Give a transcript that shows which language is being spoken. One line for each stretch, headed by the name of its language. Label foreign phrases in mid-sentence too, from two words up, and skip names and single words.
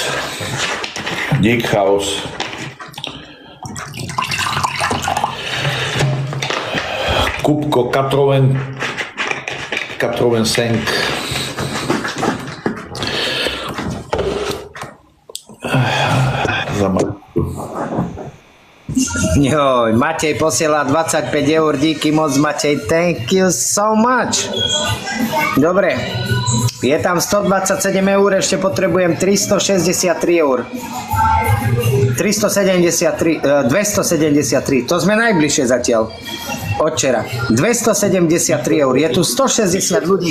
Slovak: Dík, chaos. Kupko, Katroven Senk. Joj, Matej posiela 25 eur, díky moc Matej,
English: thank you so much.
Slovak: Dobre, je tam 127 eur, ešte potrebujem 363 eur. 273, to sme najbližšie zatiaľ. Od včera. 273 eur. Je tu 160 ľudí.